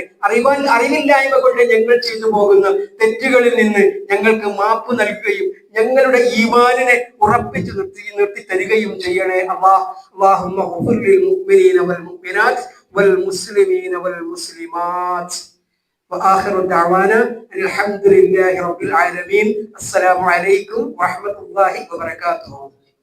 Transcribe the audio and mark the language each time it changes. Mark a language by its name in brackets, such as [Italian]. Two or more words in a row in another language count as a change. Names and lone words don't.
[Malayalam] അറിവില്ലായ്മ കൊണ്ട് ഞങ്ങൾ ചെയ്തു പോകുന്ന തെറ്റുകളിൽ നിന്ന് ഞങ്ങൾക്ക് മാപ്പ് നൽകുകയും ഞങ്ങളുടെ ഈമാനിനെ ഉറപ്പിച്ചു നിർത്തി തരികയും ചെയ്യണേ [Arabic] اللهم اغفر للمؤمنين والمؤمنات والمسلمين والمسلمات وآخر دعوانا الحمد لله رب العالمين السلام عليكم ورحمة الله وبركاته